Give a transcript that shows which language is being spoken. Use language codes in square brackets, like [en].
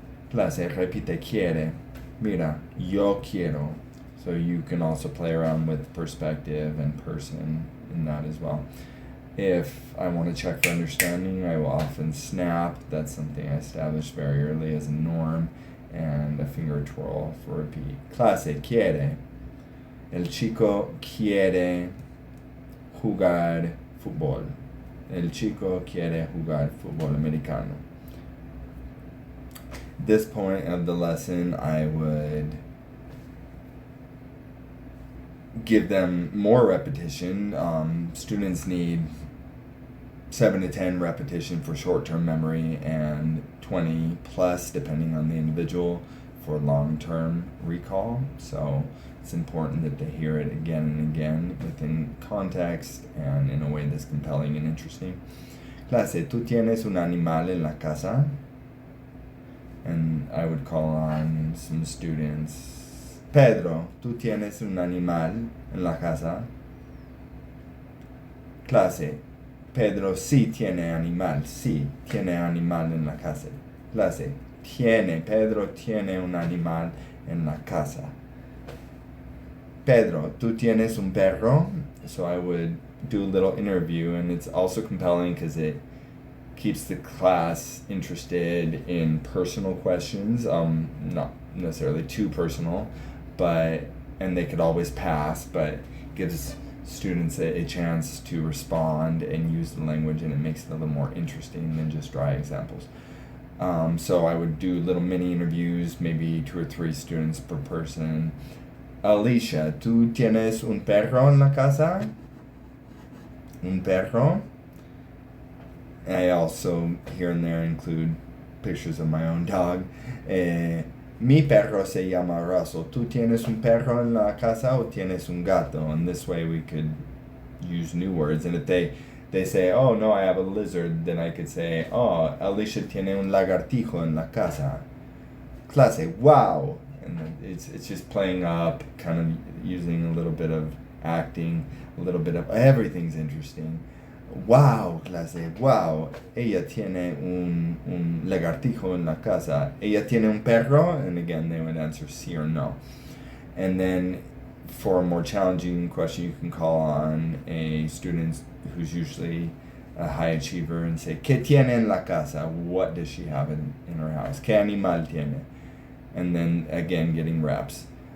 [es] Clase, repite, quiere. Mira, yo quiero. [en] So you can also play around with perspective and person in that as well. If I want to check for understanding, I will often snap. That's something I established very early as a norm. And a finger twirl for repeat. [es] Clase, quiere. El chico quiere jugar fútbol. El chico quiere jugar fútbol americano. [en] This point of the lesson, I would give them more repetition. Students need 7 to 10 repetition for short-term memory and 20 plus, depending on the individual, for long-term recall. So it's important that they hear it again and again within context and in a way that's compelling and interesting. [es] Clase, ¿tú tienes un animal en la casa? [en] And I would call on some students. [es] Pedro, ¿tú tienes un animal en la casa? Clase, Pedro sí tiene animal. Sí, tiene animal en la casa. Clase, Pedro tiene un animal en la casa. Pedro, ¿tú tienes un perro? [en] So I would do a little interview, and it's also compelling because it keeps the class interested in personal questions, not necessarily too personal, and they could always pass, but gives students a chance to respond and use the language, and it makes it a little more interesting than just dry examples. So I would do little mini interviews, maybe 2 or 3 students per person. [es] Alicia, ¿tú tienes un perro en la casa? Un perro? [en] I also, here and there, include pictures of my own dog. [es] Mi perro se llama Russell. ¿Tú tienes un perro en la casa o tienes un gato? [en] And this way we could use new words. And if they say, oh, no, I have a lizard, then I could say, oh, [es] Alicia tiene un lagartijo en la casa. [en] Clase, wow. And it's just playing up, kind of using a little bit of acting, a little bit of everything's interesting. [es] Wow, clase, wow. Ella tiene un lagartijo en la casa. Ella tiene un perro? [en] And again, they would answer sí or no. And then for a more challenging question, you can call on a student who's usually a high achiever and say, [es] ¿Qué tiene en la casa? [en] What does she have in her house? [es] ¿Qué animal tiene? [en] And then, again, getting reps.